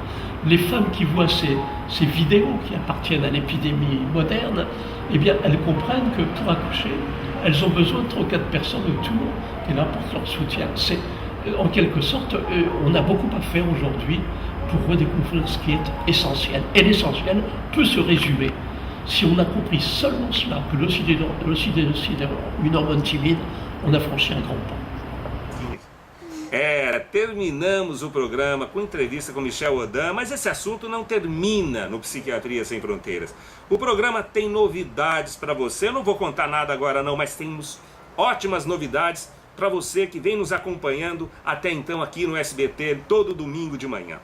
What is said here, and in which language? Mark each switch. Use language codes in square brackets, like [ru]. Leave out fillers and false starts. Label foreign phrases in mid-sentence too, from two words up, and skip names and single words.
[fr] Les femmes qui voient ces vidéos qui appartiennent à l'épidémie moderne, eh bien, elles comprennent que pour accoucher, elles ont besoin de 3 ou 4 personnes autour qui leur apportent leur soutien. C'est, en quelque sorte, on a beaucoup à faire aujourd'hui pour redécouvrir ce qui est essentiel. Et l'essentiel peut se résumer. Si on a compris seulement cela, que l'ocytocine est une hormone timide, on a franchi un grand pas. [pt] Terminamos o programa com entrevista com Michel Audin, mas esse assunto não termina no Psiquiatria Sem Fronteiras. O programa tem novidades para você, eu não vou contar nada agora não, mas temos ótimas novidades para você que vem nos acompanhando até então aqui no SBT, todo domingo de manhã.